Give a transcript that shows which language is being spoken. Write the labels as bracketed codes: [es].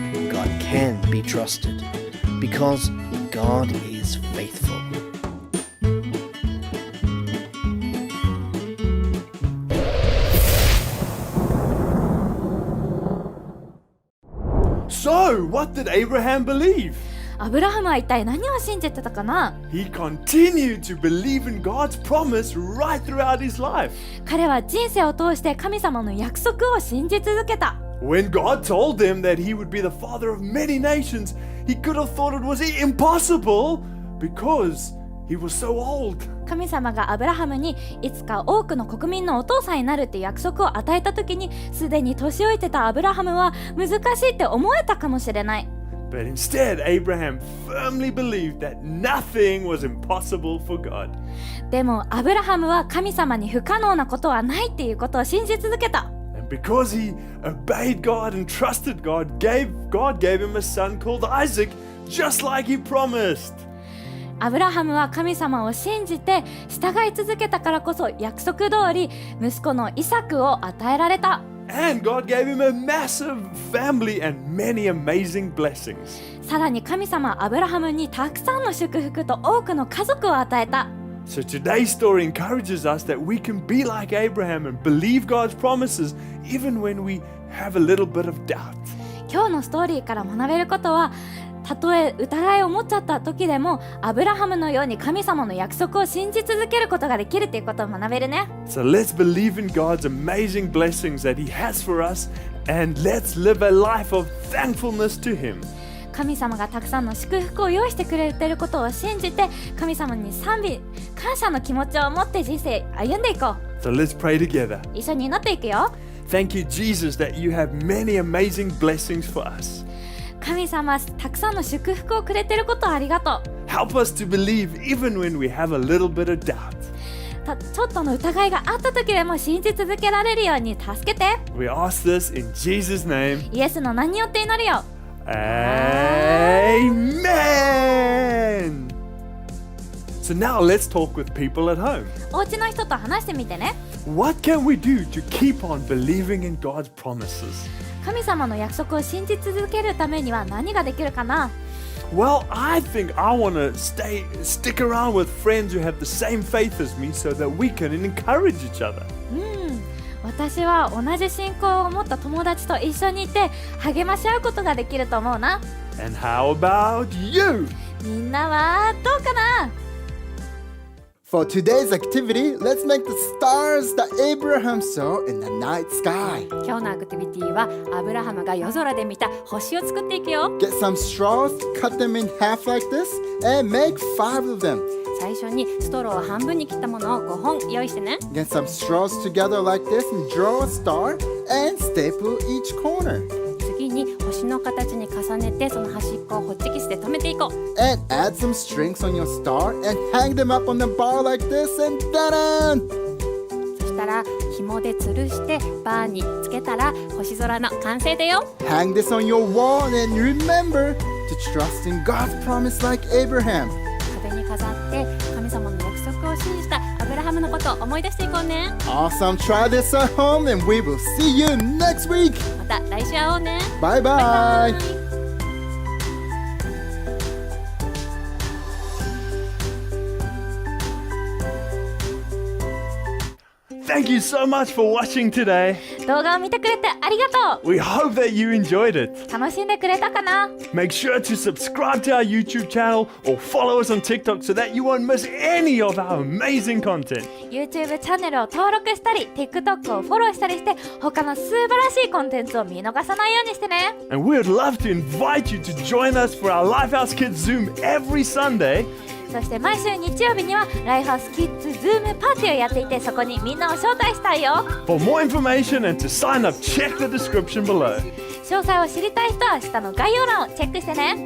[en] God can be trusted because God is faithful. So, what did Abraham believe? [ja] アブラハムは一体何を信じてたかな。 [en] He continued to believe in God's promise right throughout his life. [ja] 彼は人生を通して神様の約束を信じ続けた。 [en] When God told him that he would be the father of many nations, he could have thought it was impossible because he was so old. [ja] 神様がアブラハムにいつか多くの国民のお父さんになるって約束を与えた時に、すでに年老いてたアブラハムは難しいって思えたかもしれない。 [en] But instead, Abraham firmly believed that nothing was impossible for God. [ja] でもアブラハムは神様に不可能なことはないっていうことを信じ続けた。 [en] And because he obeyed God and trusted God gave him a son called Isaac, just like he promised. [ja] アブラハムは神様を信じて従い続けたからこそ約束通り息子のイサクを与えられた。 [en] And God gave him a massive family and many amazing blessings. [ja] さらに神様はアブラハムにたくさんの祝福と多くの家族を与えた。 [en] So today's story encourages us that we can be like Abraham and believe God's promises even when we have a little bit of doubt. [ja] 今日のストーリーから学べることは、たとえ疑いを持っちゃった時でもアブラハムのように神様の約束を信じ続けることができるということを学べるね。 [en] So let's believe in God's amazing blessings that He has for us and let's live a life of thankfulness to Him. [ja] 神様がたくさんの祝福を用意してくれていることを信じて神様に賛美感謝の気持ちを持って人生歩んでいこう。 [en] So let's pray together. [ja] 一緒に祈っていくよ。 [en] Thank you, Jesus, that you have many amazing blessings for us. [ja] 神様たくさんの祝福をくれていることをありがとう。 [en] Help us to believe even when we have a little bit of doubt. [ja] ちょっとの疑いがあった時でも信じ続けられるように助けて。 [en] We ask this in Jesus' name. [ja] イエスの名によって祈るよ。 [en] Amen. So now let's talk with people at home. [ja] お家の人と話してみてね。 [en] What can we do to keep on believing in God's promises? [ja] 神様の約束を信じ続けるためには何ができるかな？ [en] Well, I think I want to stick around with friends who have the same faith as me so that we can encourage each other. [ja] 私は同じ信仰を持った友達と一緒にいて励まし合うことができると思うな。 [en] And how about you? [ja] みんなはどうかな？ [en] For today's activity, let's make the stars that Abraham saw in the night sky. [ja] 今日のアクティビティはアブラハムが夜空で見た星を作っていくよ。 [en] Get some straws, cut them in half like this, and make 5 of them. [ja] 最初にストローを半分に切ったものを5本用意してね。 [en] Get some straws together like this and draw a star and staple each corner. [ja] 次に星の形に重ねてその端っこをホッチキスで留めていこう。 [en] And add some strings on your star and hang them up on the bar like this and ta-da! [ja] そしたら紐で吊るしてバーにつけたら星空の完成だよ。 [en] Hang this on your wall and remember to trust in God's promise like Abraham. [ja] 壁に飾って神様の約束を信じたアブラハムのことを思い出していこうね。 [en] Awesome, try this at home and we will see you next week. [ja] また来週会おうね。 [en] Bye bye. [ja] バイバイ。 [en] Thank you so much for watching today. [ja] 動画を見てくれてありがと [en] We hope that you enjoyed it. [ja] う。楽しんでくれたかな？ [en] Make sure to subscribe to our YouTube channel or follow us on TikTok so that you won't miss any of our amazing content. [ja] YouTube チャンネルを登録したり TikTok をフォローしたりして他の素晴らしいコンテンツを見逃さないようにしてね。 [en] And we would love to invite you to join us for our Lifehouse Kids Zoom every Sunday. [ja] そして毎週日曜日にはライフハウスキッズズームパーティーをやっていてそこにみんなを招待したいよ。 [en] For more information and to sign up, check the description below. [ja] 詳細を知りたい人は下の概要欄をチェックしてね。